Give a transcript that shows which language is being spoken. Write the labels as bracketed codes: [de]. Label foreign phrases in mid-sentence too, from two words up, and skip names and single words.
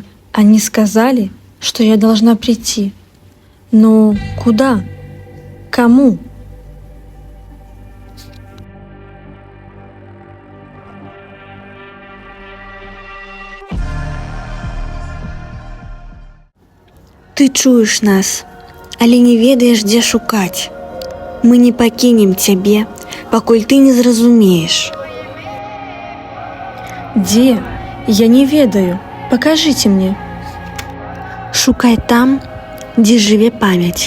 [ru] Они сказали, что я должна прийти. Но куда? Кому? [be] Ты чуеш нас, але не ведаеш, дзе шукаць. Мы не пакінем цябе, пакуль ты не зразумееш. Где? Я не ведаю. [ru] Покажите мне. [be] Шукай там, дзе жыве памяць.